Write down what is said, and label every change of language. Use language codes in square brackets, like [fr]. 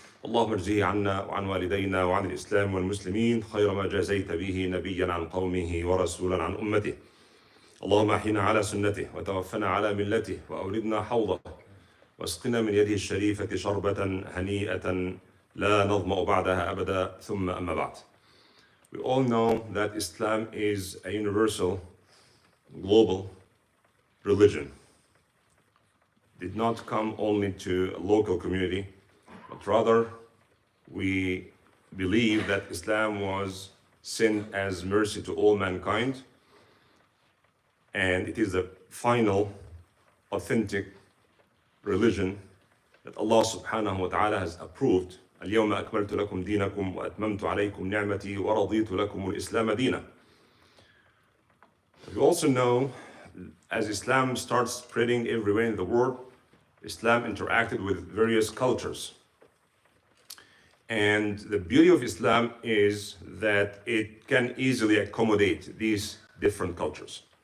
[ar] اللهم اجزه عنا وعن والدينا وعن الإسلام والمسلمين خير ما جازيت به نبيا عن قومه ورسولا عن أمته. اللهم أحينا على سنته وتوفنا على ملته وأوردنا حوضه واسقنا من يده الشريفة شربة هنيئة لا نظمأ بعدها أبدا. ثم أما بعد. [en] We all know that Islam is a universal, global religion. It did not come only to a local community, but rather we believe that Islam was sent as mercy to all mankind, and it is the final authentic religion that Allah subhanahu wa ta'ala has approved. [ar] اليوم أكملت لكم دينكم وأتممت عليكم نعمتي ورضيت لكم الإسلام دينا. [en] We also know, as Islam starts spreading everywhere in the world, Islam interacted with various cultures. And the beauty of Islam is that it can easily accommodate these different cultures.